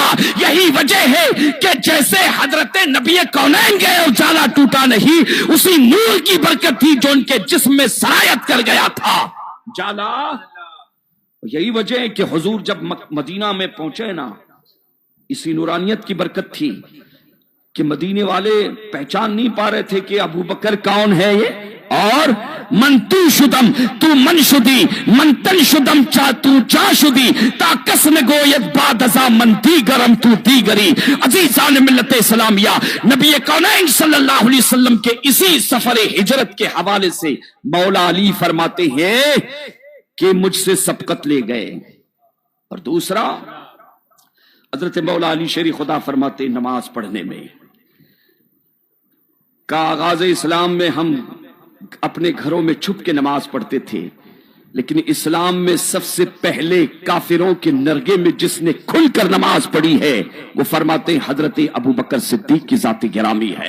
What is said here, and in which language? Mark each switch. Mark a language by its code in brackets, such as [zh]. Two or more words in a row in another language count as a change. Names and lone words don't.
[ur] یہی وجہ ہے کہ جیسے حضرت نبی کونین گئے اور جالا ٹوٹا نہیں، اسی نور کی برکت تھی جو ان کے جسم میں سرایت کر گیا تھا جالا۔ یہی وجہ ہے کہ حضور جب مدینہ میں پہنچے نا، اسی نورانیت کی برکت تھی کہ مدینے والے پہچان نہیں پا رہے تھے کہ ابو بکر کون ہے یہ، اور [fa] من تو شدم تو من شدی، من تن شدم تو چا شدی، تا قسم گوید بعد ازا من دیگرم تو دیگری۔ [ur] عزیزان ملت اسلامیہ، نبی کونین صلی اللہ علیہ وسلم کے اسی سفر ہجرت کے حوالے سے مولا علی فرماتے ہیں کہ مجھ سے سبقت لے گئے۔ اور دوسرا، حضرت مولا علی شیر خدا فرماتے نماز پڑھنے میں کا آغاز اسلام میں ہم اپنے گھروں میں چھپ کے نماز پڑھتے تھے، لیکن اسلام میں سب سے پہلے کافروں کے نرگے میں جس نے کھل کر نماز پڑھی ہے وہ فرماتے ہیں حضرت ابو بکر صدیق کی ذات گرامی ہے۔